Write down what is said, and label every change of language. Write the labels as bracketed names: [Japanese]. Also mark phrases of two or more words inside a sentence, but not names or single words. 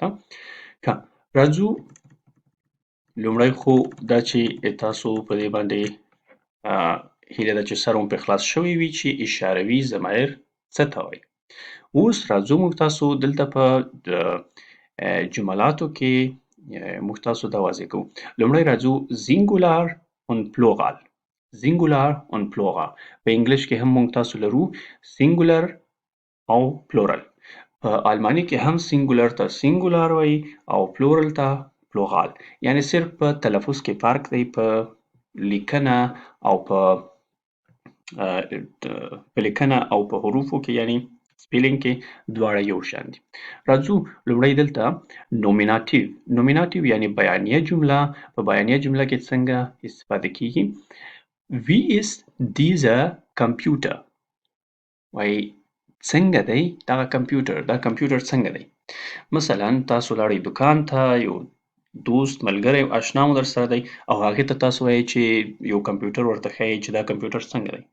[Pashto] ښه راځو لومړی خو دا چې تاسو په دې باندې هیله ده چې سر مو پرې خلاص شوی وي چې اشاروي ضمایر څه ته وایي. اوس راځو موږ تاسو دلته په جملاتو کې موږ تاسو دا واضح کوو. لومړی راځو [German] singular und plural. singular und plural. [Pashto] په انګلیش کې هم موږ تاسو لرو singular او plural. په آلماني کې هم singular ته singular وایي او plural ته plural. یعنی صرف په تلفظ کې فرق دی، په لیکنه او په حروفو کې یعنی سپیلینګ کې دواړه یو شان دي. راځو لومړی دلته نومیناتیو یعنی بیانیه جمله. په بیانیه جمله کې څنګه استفاده کیږي؟ [German] Wie ist dieser Computer؟ [Pashto] وایي څنګه دی دغه کمپیوټر، دا کمپیوټر څنګه دی؟ مثلا تاسو لاړئ دکان ته، یو دوست، ملګری، اشنا مو درسره دی او هغې ته تاسو وایئ چې یو کمپیوټر ورته ښایئ چې دا کمپیوټر څنګه دی.